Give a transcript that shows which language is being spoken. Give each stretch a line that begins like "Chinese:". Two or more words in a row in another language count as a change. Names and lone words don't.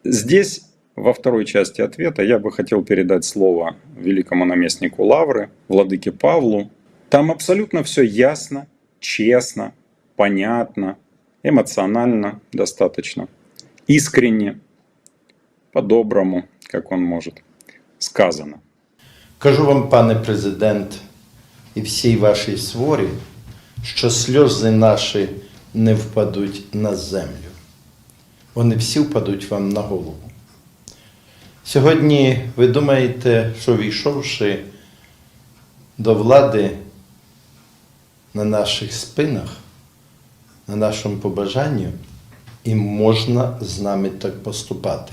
Russian: Здесь Во второй части ответа я бы хотел передать слово великому наместнику Лавры, владыке Павлу. Там абсолютно все ясно, честно, понятно, эмоционально достаточно, искренне, по-доброму, как он может, сказано.
Ukrainian: Кажу вам, пане президент, і всій вашій сворі, що сльози наші не впадуть на землю. Вони всі впадуть вам на голову. Сьогодні ви думаєте, що війшовши до влади на наших спинах, на нашому побажанні, і можна з нами так поступати.